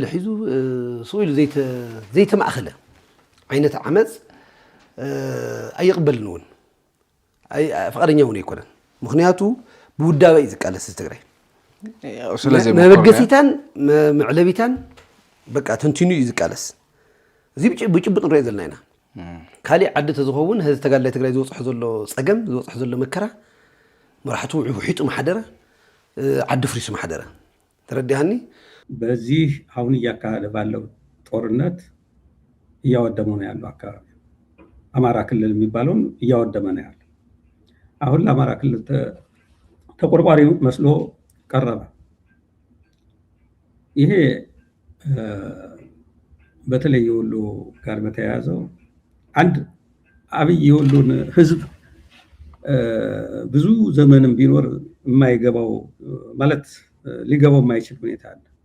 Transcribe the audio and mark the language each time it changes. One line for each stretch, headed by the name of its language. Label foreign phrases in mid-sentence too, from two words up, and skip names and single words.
Tigrinya: ሒዙ ስኢሉ ዘይተማእኸለ ዓይነት ዓመፅ ኣይቕበልን እውን ፈቃደኛ እውን ኣይኮነን ምክንያቱ ብውዳበ እዩ ዝቃለስ ትግራይ መበገሲታን መዕለቢታን በቃ ተንቲኑ እዩ ዝቃለስ እዚ ብጭብጥ ንሪኦ ዘለና ኢና ካሊእ ዓዲ ተዝኸውን ህዝቢ ተጋዳላይ ትግራይ ዝወፅሖ ዘሎ ፀገም ዝወፅሖ ዘሎ መከራ መራሕቱ ውሒጡ ማሓደረ ዓዲ ፍሪሱ ማሓደረ ተረዲሃኒ
Amharic: በዚህ አሁን እያካሄደ ባለው ጦርነት እያወደመ ነው ያለው አካባቢ አማራ ክልል የሚባለውን እያወደመ ነው ያለው አሁን ለአማራ ክልል ተቆርቋሪ መስሎ ቀረበ ይሄ በተለይ የወሎ ጋር በተያያዘው አንድ አብይ የወሎን ህዝብ ብዙ ዘመንም ቢኖር የማይገባው ማለት ሊገባው የማይችል ሁኔታ አለ